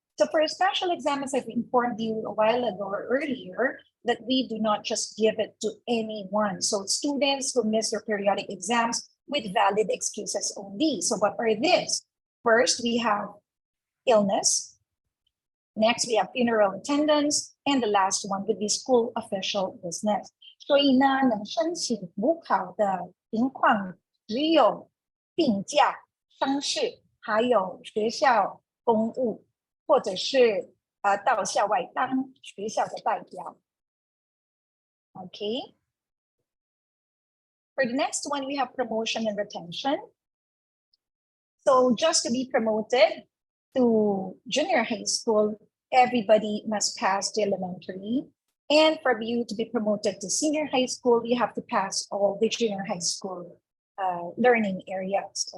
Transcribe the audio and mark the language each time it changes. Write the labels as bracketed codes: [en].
[en] So for a special exam, as I've informed you a while ago or earlier, that we do not just give it to anyone. So students who miss their periodic exams with valid excuses only. So what are these? First, we have illness. Next, we have funeral attendance, and the last one would be school official business. [zh] 所以呢，能申请补考的情况只有病假、丧事，还有学校公务，或者是到校外当学校的代表。 [en] Okay. For the next one, we have promotion and retention. So just to be promoted to junior high school, everybody must pass the elementary. And for you to be promoted to senior high school, you have to pass all the junior high school learning areas.